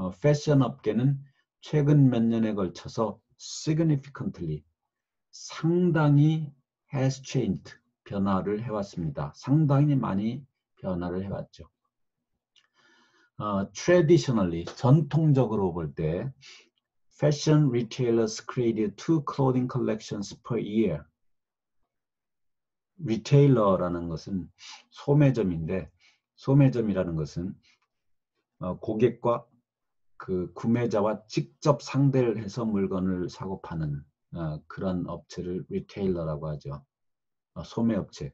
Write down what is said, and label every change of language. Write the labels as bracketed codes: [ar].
[ko] 패션 업계는 최근 몇 년에 걸쳐서 significantly 상당히 has changed 변화를 해왔습니다. 상당히 많이 변화를 해왔죠. [en] traditionally [ko] 전통적으로 볼 때 [en] fashion retailers created 2 clothing collections per year. [ko] 리테일러라는 것은 소매점인데 소매점이라는 것은 고객과 그 구매자와 직접 상대를 해서 물건을 사고 파는 그런 업체를 리테일러라고 하죠. 소매업체.